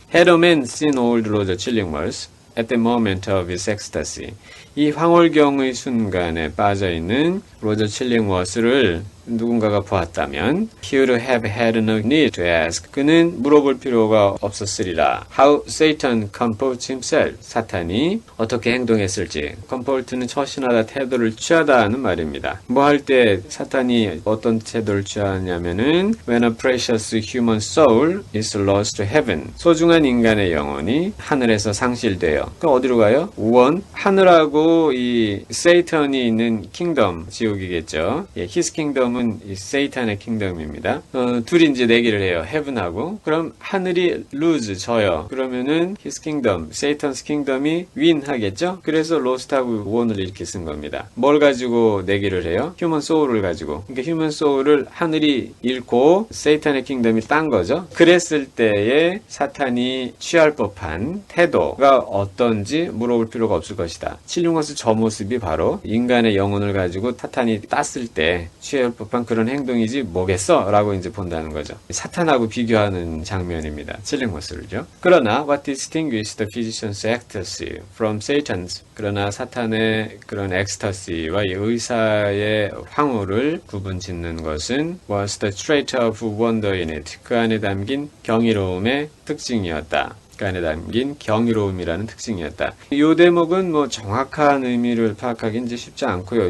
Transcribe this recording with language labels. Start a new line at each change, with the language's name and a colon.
English: Had a man seen old Roger Chillingworth at the moment of his ecstasy.
Korean: 이 황홀경의 순간에 빠져있는 로저 칠링워스를 누군가가 보았다면
English: he would have had no need to ask.
Korean: 그는 물어볼 필요가 없었으리라.
English: How Satan comports himself.
Korean: 사탄이 어떻게 행동했을지. comport는 처신하다, 태도를 취하다 하는 말입니다. 뭐 할 때 사탄이 어떤 태도를 취하냐면은
English: when a precious human soul is lost to heaven.
Korean: 소중한 인간의 영혼이 하늘에서 상실돼요. 그럼 어디로 가요? 원, 하늘하고 이 세이턴이 있는 킹덤, 지옥이겠죠. 예, his kingdom은 이 세이탄의 킹덤입니다. 둘이 이제 내기를 해요. heaven하고. 그럼 하늘이 lose, 져요. 그러면은 his kingdom, 세이턴's kingdom이 win 하겠죠. 그래서 lost하고 won을 이렇게 쓴 겁니다. 뭘 가지고 내기를 해요? human soul을 가지고. 그러니까 human soul을 하늘이 잃고 세이탄의 킹덤이 딴 거죠. 그랬을 때에 사탄이 취할 법한 태도가 어떤지 물어볼 필요가 없을 것이다. 칠링워스 저 모습이 바로 인간의 영혼을 가지고 사탄이 땄을 때 취할 법한 그런 행동이지 뭐겠어? 라고 이제 본다는 거죠. 사탄하고 비교하는 장면입니다. 칠링워스를요. 그러나
English: what distinguishes the physician's ecstasy from Satan's?
Korean: 그러나 사탄의 그런 엑스터시와 의사의 황홀을 구분 짓는 것은
English: was the trait of wonder in it.
Korean: 그 안에 담긴 경이로움의 특징이었다. 그 안에 담긴 경이로움이라는 특징이었다. 이 대목은 뭐 정확한 의미를 파악하기 이제 쉽지 않고요.